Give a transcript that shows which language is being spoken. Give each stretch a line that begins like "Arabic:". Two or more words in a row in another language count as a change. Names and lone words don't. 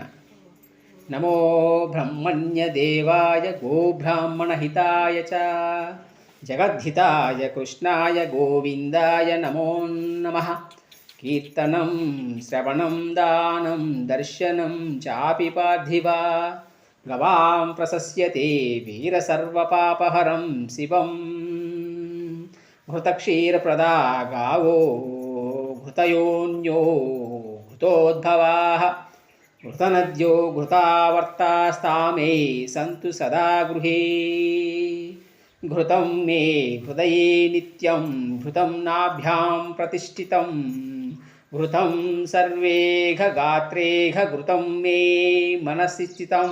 Sanskrit: నమో బ్రహ్మణ్య దేవాయ గోబ్రాహ్మణ హితాయ చ జగద్ధితాయ కృష్ణాయ గోవిందాయ నమో నమః. కీర్తనం శ్రవణం దానం దర్శనం చాపి పార్థివా గవాం ప్రశస్యతే వీర సర్వపాపహరం శివం. घृतक्षीरप्रदा गावो घृतयोन्यो घृतोद्भवाः घृतनद्यो घृतावर्तास्तामे सन्तु सदा गृहे. घृतं मे हृदये नित्यं घृतं नाभ्यां प्रतिष्ठितं घृतं सर्वेघगात्रेघ घृतं मे मनसि स्थितं.